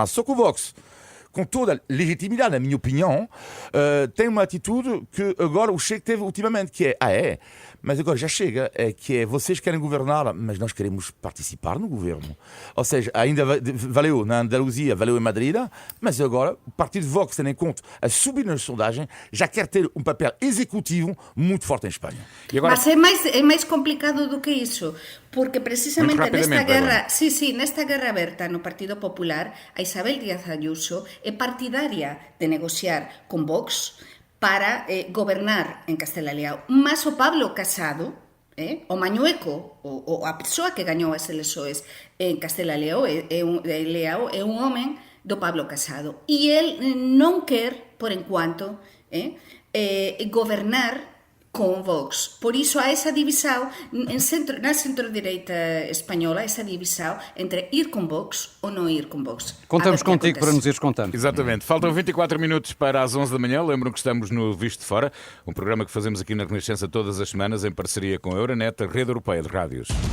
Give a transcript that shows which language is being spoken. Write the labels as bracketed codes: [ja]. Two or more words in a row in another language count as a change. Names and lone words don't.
[pt] Só que o Vox, com toda a legitimidade, na minha opinião, tem uma atitude que agora o Chega teve ultimamente, que é, mas agora já chega, que é, vocês querem governar, mas nós queremos participar no governo. Ou seja, ainda valeu na Andaluzia, valeu em Madrid, mas agora o partido Vox, tendo em conta a subir na sondagem, já quer ter um papel executivo muito forte em Espanha. E agora... [gl] Mas é máis complicado do que iso, porque precisamente nesta guerra, nesta guerra aberta no Partido Popular, a Isabel Díaz Ayuso é partidaria de negociar con Vox para gobernar en Castela e León. Mas o Pablo Casado, o mañueco, o a persoa que gañou as eleições en Castela e León é un home do Pablo Casado. E el non quer, por enquanto, gobernar con Vox. Por iso há esa divisão na centro-direita espanhola, [pt] essa divisão entre ir com Vox [gl] ou não ir com Vox. [pt] Contamos contigo para nos ires contando. Exatamente. Faltam 24 minutos para as 11 da manhã. Lembram que estamos no Visto de Fora, um programa que fazemos aqui na Renascença todas as semanas em parceria com a Euronet, a rede europeia de rádios.